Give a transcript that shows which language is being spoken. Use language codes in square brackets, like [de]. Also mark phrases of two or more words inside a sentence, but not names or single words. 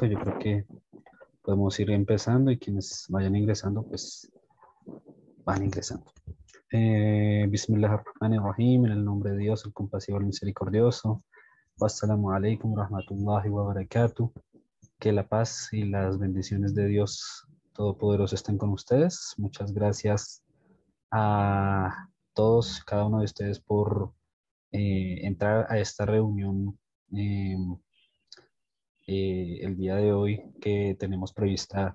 [es] Yo creo que podemos ir empezando y quienes vayan ingresando, pues van ingresando. Bismillahirrahmanirrahim, en el nombre de Dios, el compasivo, el misericordioso. [ar] والسلام عليكم ورحمة الله وبركاته. [es] Que la paz y las bendiciones de Dios Todopoderoso estén con ustedes. Muchas gracias a todos, cada uno de ustedes por entrar a esta reunión eh, el día de hoy que tenemos prevista.